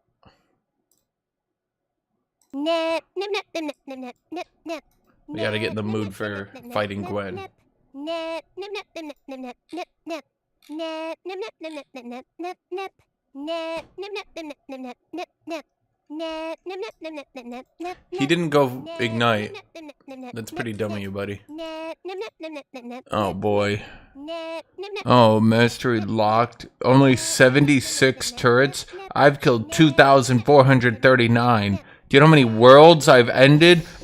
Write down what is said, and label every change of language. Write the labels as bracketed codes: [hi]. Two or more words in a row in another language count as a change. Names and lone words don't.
[en] Nip, nip, nip, nip, nip, nip, nip, nip. We gotta get in the mood for fighting Gwen. Nip, nip, nip, nip, nip, nip, nip, nip, nip. Nip, nip, nip, nip, nip, nip, nip, nip. Nip, nip, nip, nip, nip, nip, nip, nip. Nip, nip, nip, nip, nip, nip, nip, nip. He didn't go ignite. That's pretty dumb of you, buddy. Oh boy. Oh, mastery locked. Only 76 turrets. I've killed 2,439. Do you know how many worlds I've ended?